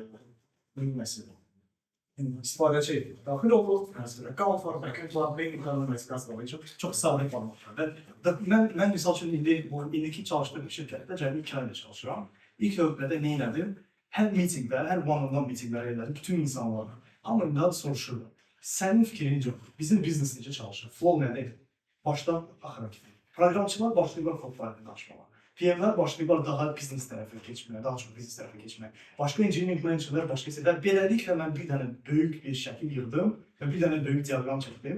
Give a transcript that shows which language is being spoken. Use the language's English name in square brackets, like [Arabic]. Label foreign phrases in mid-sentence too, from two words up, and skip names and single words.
[Azerbaijani] Nümayəndəsidir. İstifadəçi daxil olur. Qalan formatlar, backend formatlar çox sadə formatlar. Mən misal üçün indiki çalışdığım şirkətdə cəmi 2 ayda çalışıram. İlk növbədə nə elədim? Hər mitinglər, hər [English] one-on-one [Azerbaijani] mitinglər elədim. Bütün insanlar hamından soruşurlar. Sənin fikrin necə? Bizim biznes necə çalışır? Flow nədir? Başdan axıra kimi. Proqramçılar başlayırlar kod barədə danışmağa. PM'lər başlayırlar daha biznes tərəfə keçməyə, daha çox biznes tərəfə keçməyə. Başqa [English] engineering managerlər [Azerbaijani] başqa şeylər. Beləliklə mən bir dənə böyük bir şəkil yığdım və bir dənə böyük diaqram çəkdim.